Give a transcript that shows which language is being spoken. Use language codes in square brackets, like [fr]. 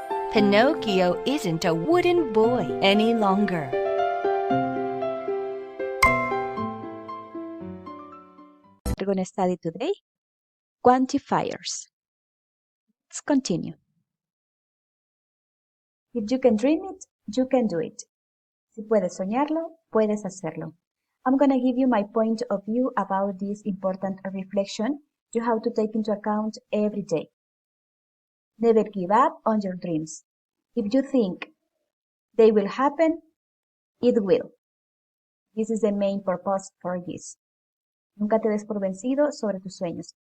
[en] Pinocchio isn't a wooden boy any longer. We're going to study today quantifiers. Let's continue. If you can dream it, you can do it. [es] Si puedes soñarlo, puedes hacerlo. [en] I'm going to give you my point of view about this important reflection you have to take into account every day. Never give up on your dreams. If you think they will happen, it will. This is the main purpose for this. [es] Nunca te des por vencido sobre tus sueños.